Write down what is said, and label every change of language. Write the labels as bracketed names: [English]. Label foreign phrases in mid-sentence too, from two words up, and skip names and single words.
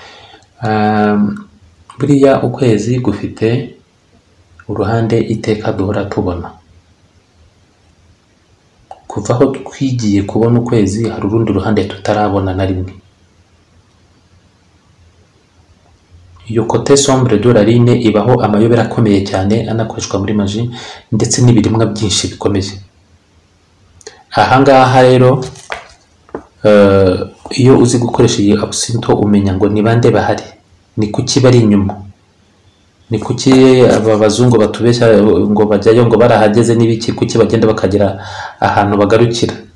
[Kinyarwanda] Buriya ukwezi gufite uruhande iteka duhora tubona. Kuva aho twigiye kubona ukwezi hari urundi ruhande tutarabona na rimwe. Iyo [French] côté sombre de la lune [Kinyarwanda] ibaho amayobera akomeye cyane anakoreshwa muri magie, ndetse n'ibirimwa byinshi bikomeye. Ahangaha rero iyo uzi gukoresha iyi absinthe umenya ngo ni bande bahari, ni kuki bari inyuma, ni kuki aba bazungu batubeshya ngo bajyayo ngo barahageze n'ibiki, kuki bagenda bakagira ahantu bagarukira.